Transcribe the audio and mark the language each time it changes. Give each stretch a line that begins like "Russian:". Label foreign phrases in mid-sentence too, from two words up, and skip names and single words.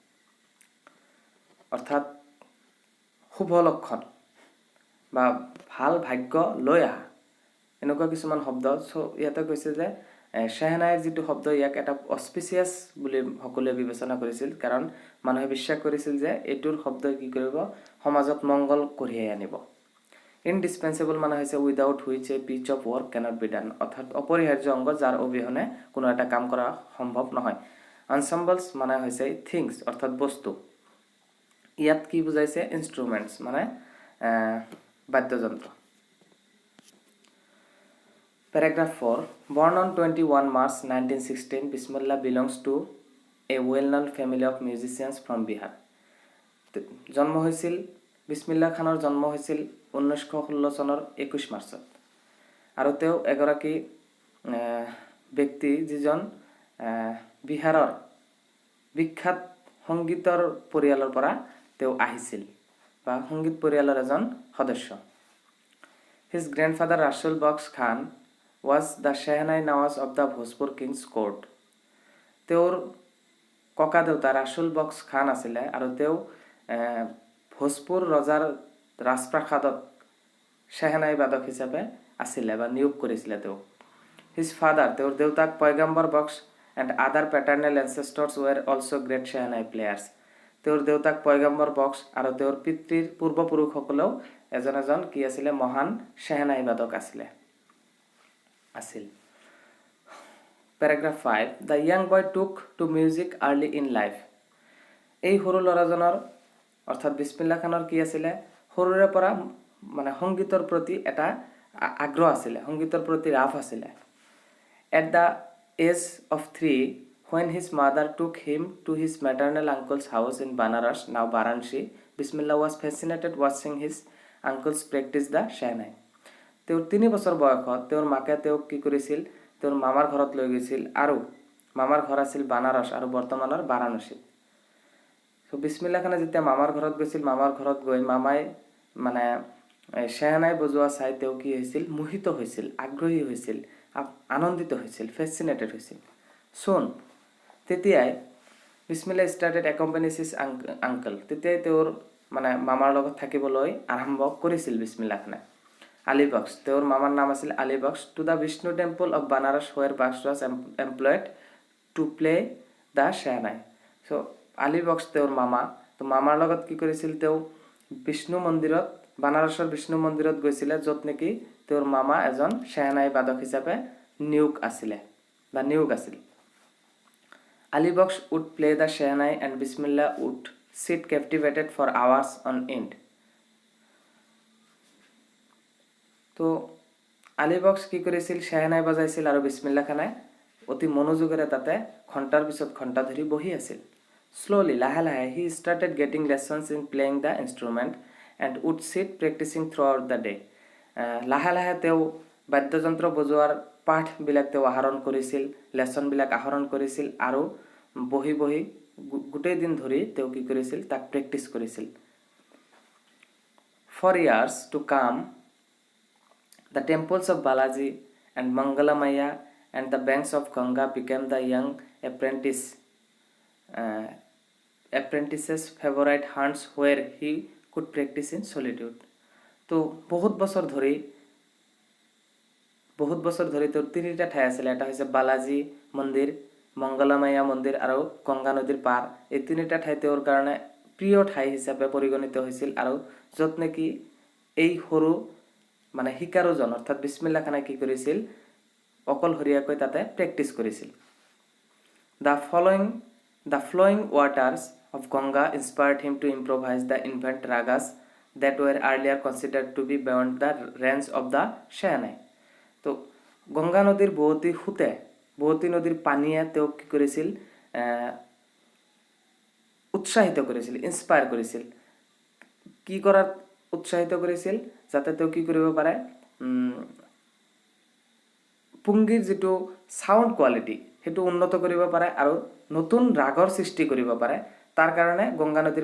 Assamese: অৰ্থাৎ শুভ লক্ষণ বা ভাল ভাগ্য লৈ আহা এনেকুৱা কিছুমান শব্দ সো ইয়াতে কৈছে যে শেহনাইৰ যেটো শব্দ ইয়াক এটা অস্পিচিয়াছ বুলি সকলোৱে বিবেচনা কৰিছিল কাৰণ মানুহে বিশ্বাস কৰিছিল যে এটোৰ শব্দ কি কৰিব সমাজত মংগল কঢ়িয়াই আনিব ইনডিসপেন্সেবল মানে হৈছে
English: without which a piece of work cannot be done
Assamese: অর্থাৎ অপরিহার্য অঙ্গ যার অবিহনে কোনো এটা কাম করা সম্ভৱ নহয় এনসেম্বলস মানে হৈছে থিংস অর্থাৎ বস্তু ইয়াত কি বুজাইছে ইনস্ট্ৰুমেন্টস মানে বাদ্যযন্ত্ৰ
English: Paragraph 4 Born on 21 March 1916 Bismillah belongs to a well-known family of musicians from Bihar
Assamese: জন্ম হৈছিল বিসমিল্লাহ খানৰ জন্ম হৈছিল 1916 চনৰ 21 মাৰ্চত আৰু তেওঁ এগৰাকী ব্যক্তি যিজন বিহাৰৰ বিখ্যাত সংগীতৰ পৰিয়ালৰ পৰা তেওঁ আহিছিল বা সংগীত পৰিয়ালৰ এজন সদস্য
English: His grandfather Rasul Bakhsh Khan was the Shehnai Nawaz of the Bhojpur King's Court.
Assamese: তেওঁৰ ককা দেউতা ৰাসুল বক্স খান আছিল আৰু তেওঁ ভোজপুৰ ৰজাৰ ৰাজপ্ৰাসাদত শেহনাই বাদক হিচাপে আছিল বা নিয়োগ কৰিছিল তেওঁ
English: His father
Assamese: তেওঁৰ দেউতাক পয়গম্বৰ বক্স
English: and other paternal ancestors were also great Shehnai players.
Assamese: তেওঁৰ দেউতাক পয়গম্বৰ বক্স আৰু তেওঁৰ পিতৃৰ পূৰ্বপুৰুষসকলেও এজন এজন কি আছিলে মহান শেহনাই বাদক আছিল
English: Paragraph 5 The young boy took to music early in life
Assamese: এই সৰু ল'ৰাজনৰ অৰ্থাৎ বিছমিল্লা খানৰ কি আছিলে সৰুৰে পৰা মানে সংগীতৰ প্ৰতি এটা আগ্ৰহ আছিলে সংগীতৰ প্ৰতি ৰাপ
English: আছিলে At the age of 3 when his mother took him to his maternal uncle's house in Banaras now Varanasi Bismillah was fascinated watching his uncles practice the shehnai
Assamese: তেওঁৰ 3 বছৰ বয়সত তেওঁৰ মাকে তেওঁক কি কৰিছিল তেওঁৰ মামাৰ ঘৰত লৈ গৈছিল আৰু মামাৰ ঘৰ আছিল বানাৰস আৰু বৰ্তমানৰ বাৰাণসী সো বিছমিল্লা খানে যেতিয়া মামাৰ ঘৰত গৈছিল মামাৰ ঘৰত গৈ মামাই মানে শেহনাই বজোৱা চাই তেওঁ কি হৈছিল মোহিত হৈছিল আগ্ৰহী হৈছিল আনন্দিত হৈছিল ফ্যাসিনেটেড হৈছিল সোন তেতিয়াই বিছমিল্লা
English: started accompanies his uncle
Assamese: তেতিয়াই তেওঁৰ মানে মামাৰ লগত থাকিবলৈ আৰম্ভ কৰিছিল বিছমিল্লা খানে আলীবক্স তেওঁৰ মামাৰ নাম আছিল আলীবক্স
English: to the Vishnu temple of Banaras where Bux was employed to play the shehnai
Assamese: সো আলীবক্স তেওঁৰ মামা তো মামাৰ লগত কি কৰিছিল তেওঁ বিষ্ণু মন্দিৰত বানাৰসৰ বিষ্ণু মন্দিৰত গৈছিল য'ত নেকি তেওঁৰ মামা এজন শেহনাই বাদক হিচাপে নিয়োগ আছিল
English: আলীবক্স would play the shehnai and Bismillah would sit captivated for hours on end
Assamese: তো আলীবক্স কি কৰিছিল শেহনাই বজাইছিল আৰু বিছমিল্লা খানে অতি মনোযোগেৰে তাতে ঘণ্টাৰ পিছত ঘণ্টা ধৰি বহি আছিল slowly লাহে লাহে
English: he started getting lessons in playing the instrument and would sit practicing throughout the day
Assamese: লাহে লাহে তেওঁ বাদ্যযন্ত্ৰ বজোৱাৰ পাঠ বিলাক তেওঁ আহৰণ কৰিছিল লেসন বিলাক আহৰণ কৰিছিল আৰু বহি বহি গোটেই দিন ধৰি তেওঁ কি কৰিছিল তাক প্ৰেক্টিস কৰিছিল
English: for years to come The temples of Balaji and Mangalamaya and the banks of Ganga became the young apprentice's favorite haunts where he could practice in solitude.
Assamese: তো বহুত বছৰ ধৰি তোৰ তিনিটা ঠাই আছিল এটা হৈছে বালাজী মন্দিৰ মংগলামায়া মন্দিৰ আৰু গংগা নদীৰ পাৰ এই তিনিটা ঠাই তেওঁৰ কাৰণে প্ৰিয় ঠাই হিচাপে পৰিগণিত হৈছিল আৰু য'ত নেকি এই সৰু মানে হিকাৰুজন অৰ্থাৎ বিছমিল্লা খানে কি কৰিছিল অকলহৰীয়াকৈ তাতে প্ৰেক্টিস কৰিছিল
English: The flowing waters of Ganga inspired him to improvise the invent ragas that were earlier considered to be beyond the range of the shehnai
Assamese: তো গংগা নদীৰ বহুতি নদীৰ পানীয়ে তেওঁ কি কৰিছিল উৎসাহিত কৰিছিল ইনস্পায়াৰ কৰিছিল কি কৰাৰ উৎসাহিত কৰিছিল যাতে তেওঁ কি কৰিব পাৰে পুংগীৰ যেটো
English: sound quality
Assamese: হেতু উন্নত কৰিব পাৰে আৰু নতুন ৰাগৰ সৃষ্টি কৰিব পাৰে তাৰ কাৰণে গংগা নদীৰ